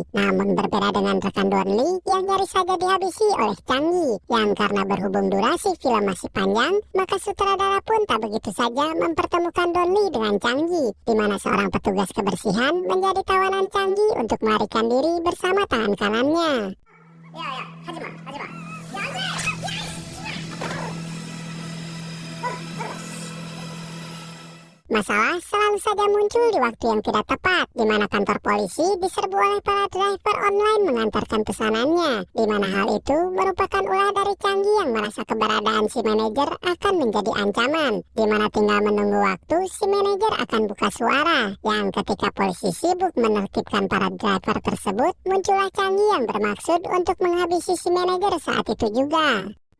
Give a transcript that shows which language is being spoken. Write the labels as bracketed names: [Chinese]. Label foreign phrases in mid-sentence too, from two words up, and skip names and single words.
[Indonesian] Namun berbeda dengan rekan Donli yang nyaris saja dihabisi oleh Chang Gi. Yang karena berhubung durasi film masih panjang, maka sutradara pun tak begitu saja mempertemukan Donli dengan Chang Gi, di mana seorang petugas kebersihan menjadi tawanan Chang Gi untuk melarikan diri bersama tangan kanannya. Ya, [Korean] 하지마. 야, 안 돼! [Indonesian] Masalah selalu saja muncul di waktu yang tidak tepat, di mana kantor polisi diserbu oleh para [English] driver online [Indonesian] mengantarkan pesanannya, di mana hal itu merupakan ulah dari Chang Gi yang merasa keberadaan si manajer akan menjadi ancaman, di mana tinggal menunggu waktu si manajer akan buka suara, yang ketika polisi sibuk menertibkan para driver tersebut, muncullah Chang Gi yang bermaksud untuk menghabisi si manajer saat itu juga.